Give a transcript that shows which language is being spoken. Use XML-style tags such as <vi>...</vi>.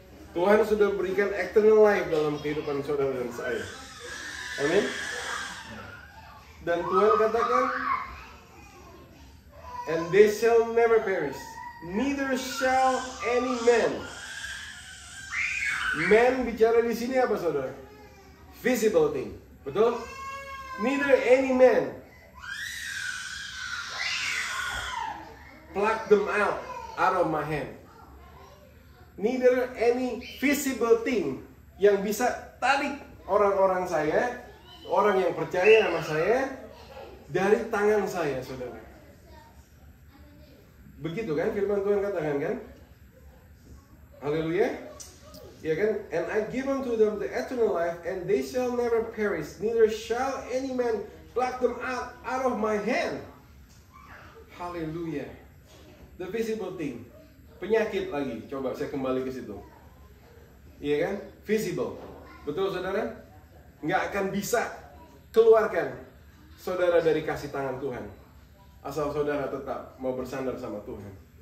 <id>Tuhan sudah berikan</id> <en>eternal life</en> <id>dalam kehidupan saudara dan saya. Amin. Dan Tuhan katakan,</id> <en>and they shall never perish, neither shall any man.</en> <id>Man bicara di sini apa, saudara? Visible thing, betul?</id> <en>Neither any man pluck them out of my hand. Neither any visible thing</en> <id>yang bisa tarik orang-orang saya, orang yang percaya sama saya, dari tangan saya, saudara. Begitu kan firman Tuhan katakan kan? Haleluya. Ya kan?</id> <en>And I give unto them the eternal life, and they shall never perish, neither shall any man pluck them out of my hand.</en> <id>Haleluya.</id> <en>The visible thing.</en> <id>Penyakit lagi. Coba saya kembali ke situ. Iya kan? Visible. Betul, saudara? Nggak akan bisa keluarkan saudara dari kasih tangan Tuhan, asal saudara tetap mau bersandar sama Tuhan.</id>